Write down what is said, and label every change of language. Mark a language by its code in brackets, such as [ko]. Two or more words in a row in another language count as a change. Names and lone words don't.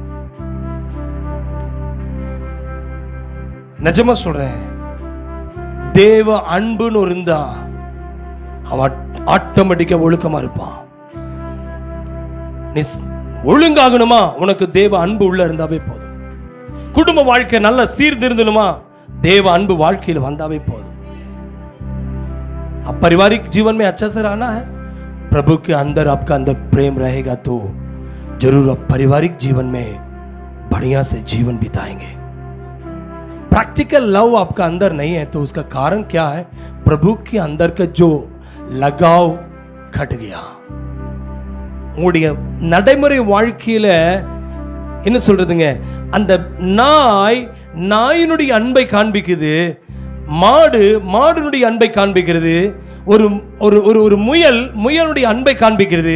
[ta] நிஜமா சொல்றேன், தேவ அன்புன்னு இருந்தா அவன் ஆட்டோமேட்டிக்கா ஒழுக்கமா இருப்பான். நீ ஒழுங்காகணுமா, உனக்கு தேவ அன்பு உள்ள இருந்தாவே போதும். குடும்ப வாழ்க்கை நல்ல சீர்திருந்தணுமா, देव अன்பு வாழ்க்கையில் வந்தாவே போதும். [hi] अब पारिवारिक जीवन में अच्छा से रहना है, प्रभु के अंदर आपका अंदर प्रेम रहेगा तो जरूर आप पारिवारिक जीवन में बढ़िया से जीवन बिताएंगे. [en] practical love [hi] आपका अंदर नहीं है तो उसका कारण क्या है? प्रभु के अंदर का जो लगाव घट गया. [ta] உங்களுடைய நடைமுறை வாழ்க்கையில என்ன சொல்றதுங்க, அந்த நாய் நாயினுடைய அன்பை காண்பிக்குது, மாடு மாடுனுடைய அன்பை காண்பிக்கிறது, ஒரு ஒரு ஒரு ஒரு முயல் முயலுடைய அன்பை காண்பிக்கிறது.